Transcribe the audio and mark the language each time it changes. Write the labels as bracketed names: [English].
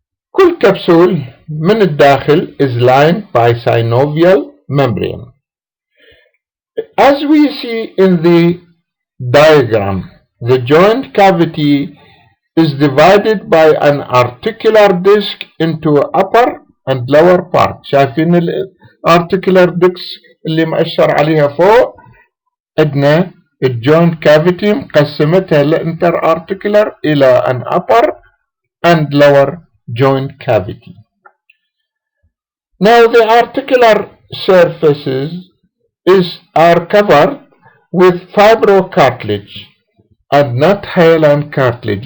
[English] كل capsule [Arabic] من الداخل [English] is lined by synovial membrane. As we see in the diagram, the joint cavity is divided by an articular disc into upper and lower part. [Arabic] شايفين الارتيكولار disc اللي مأشر عليها فوق؟ عندنا الجوينت كافيتي مقسمتها الانتر ارتيكولار الى [English] an upper and lower joint cavity. Now the articular surfaces are covered with fibrocartilage and not hyaline cartilage.